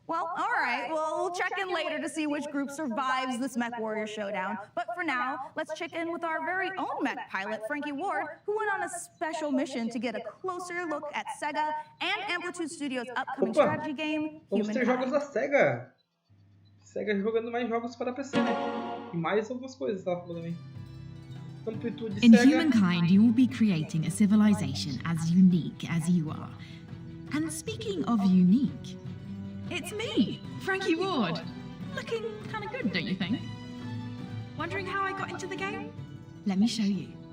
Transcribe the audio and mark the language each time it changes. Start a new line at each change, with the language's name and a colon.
English: Well, all right. Well, we'll check in later to see which group survives this MechWarrior showdown. But for now, let's check in with our very own mech pilot, Frankie Ward, who went on a special mission to get a closer look at SIGA and Amplitude Studios' upcoming strategy game,
Portuguese: Vamos ter jogos da SIGA. SEGA jogando mais jogos para PC, né? E mais algumas coisas, ela falou também.
English: Amplitude In SEGA. humankind, you will be creating a civilization as unique as you are. And speaking of unique, it's me, Frankie Ward. Looking kind of good, don't you think? Wondering how I got into the game? Let me show you.